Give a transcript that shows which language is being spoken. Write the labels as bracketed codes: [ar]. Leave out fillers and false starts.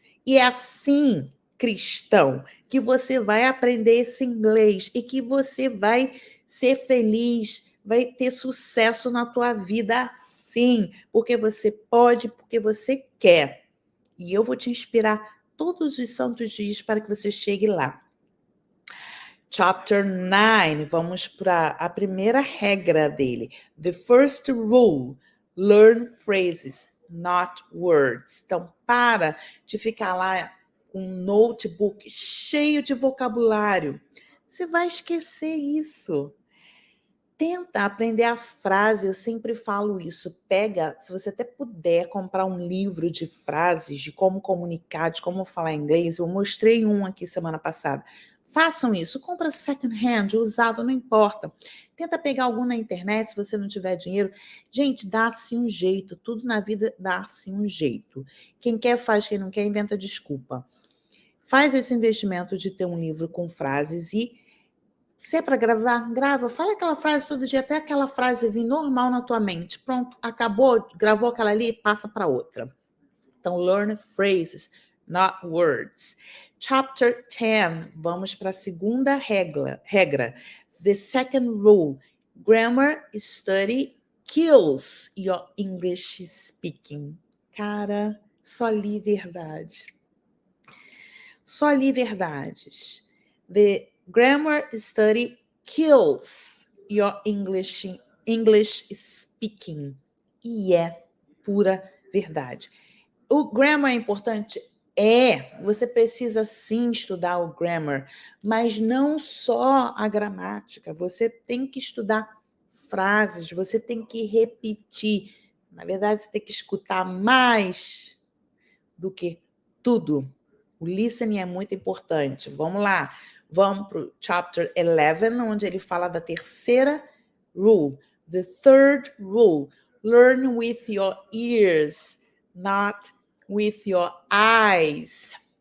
[pt] E é assim, cristão, que você vai aprender esse inglês e que você vai ser feliz, vai ter sucesso na tua vida assim, porque você pode, porque você quer. E eu vou te inspirar todos os santos dias para que você chegue lá. Chapter 9, vamos para a primeira regra dele. [en] The first rule, learn phrases, not words. [pt] Então, para de ficar lá com um notebook cheio de vocabulário. Você vai esquecer isso. Tenta aprender a frase, eu sempre falo isso. Pega, se você até puder comprar um livro de frases, de como comunicar, de como falar inglês. Eu mostrei um aqui semana passada. Façam isso, compra [en] second hand, [pt] usado, não importa. Tenta pegar algum na internet, se você não tiver dinheiro. Gente, dá-se um jeito, tudo na vida dá-se um jeito. Quem quer faz, quem não quer inventa desculpa. Faz esse investimento de ter um livro com frases e se é para gravar, grava. Fala aquela frase todo dia, até aquela frase vir normal na tua mente. Pronto, acabou, gravou aquela ali, passa para outra. Então, [en] learn phrases, not words. [pt] Chapter 10, vamos para a segunda regra. [en] The second rule, grammar study kills your English speaking. [pt] Cara, só li verdade. Só li verdades. [en] The grammar study kills your English speaking. [pt] E é pura verdade. O grammar é importante? É. Você precisa sim estudar o grammar, mas não só a gramática. Você tem que estudar frases, você tem que repetir. Na verdade, você tem que escutar mais do que tudo. O listening é muito importante. Vamos lá. Vamos para o chapter 11, onde ele fala da terceira rule. [en] The third rule. Learn with your ears, not with your eyes.